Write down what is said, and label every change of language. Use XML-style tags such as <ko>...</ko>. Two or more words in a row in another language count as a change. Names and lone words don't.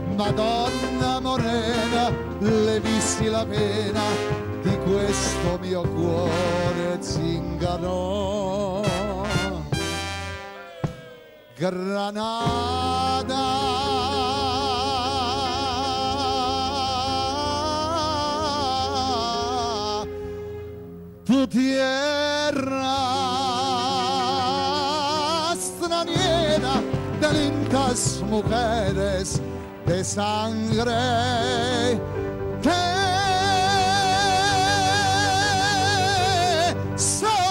<it>Madonna morena, le visti la pena di questo mio cuore zingaro.</it> <es>Granada, tu tierra straniera de lindas mujeres de sangre que son.</es>